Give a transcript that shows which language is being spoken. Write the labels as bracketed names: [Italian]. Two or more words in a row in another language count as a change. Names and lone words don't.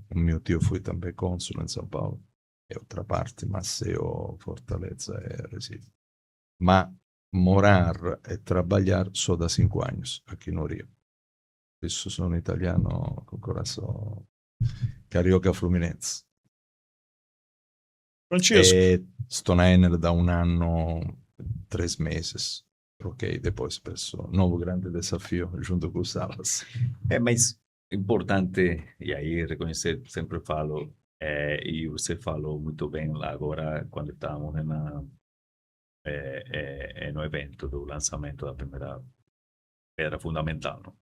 [Portuguese] O meu tio foi também cônsul em São Paulo. E outra parte, Maceió, Fortaleza e Recife. Ma morar e trabalhar só da 5 anos aqui no Rio. Isso [Italian] sono italiano [Portuguese] com coração carioca fluminense. Francisco, E sto na Enel [Italian] da 1 anno, [Portuguese] 3 meses. Ok, depois penso, novo grande desafio junto com o Salas. Mas é importante, e aí reconhecer, sempre falo, e você falou muito bem lá agora, quando estávamos no evento do lançamento da primeira pedra fundamental, não?